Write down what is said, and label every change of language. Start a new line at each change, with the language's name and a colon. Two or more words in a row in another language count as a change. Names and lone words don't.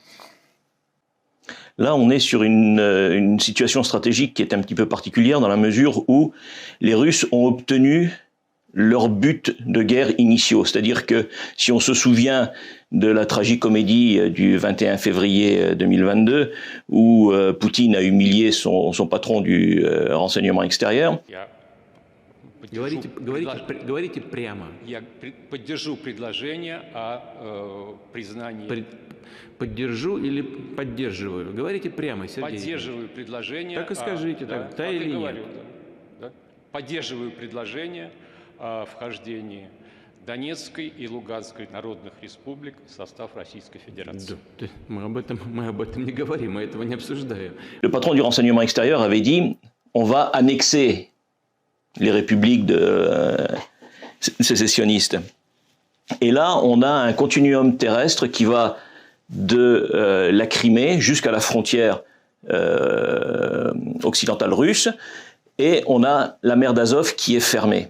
French: Là, on est sur une situation stratégique qui est un petit peu particulière dans la mesure où les Russes ont obtenu leurs buts de guerre initiaux. C'est-à-dire que si on se souvient de la tragicomédie du 21 février 2022, où Poutine a humilié son patron du renseignement extérieur.
Russian: Говорите прямо. Я поддержу предложение о признании. Поддержу или поддерживаю? Говорите прямо, Сергей. Поддерживаю предложение. Так и скажите, да или нет. Да. Поддерживаю предложение о вхождении Донецкой и Луганской народных республик в состав Российской Fédération. Да, мы об этом не говорим, мы этого не обсуждаем.
French: Le patron du renseignement extérieur avait dit on va annexer les républiques sécessionnistes. Et là, on a un continuum terrestre qui va de la Crimée jusqu'à la frontière occidentale russe, et on a la mer d'Azov qui est fermée.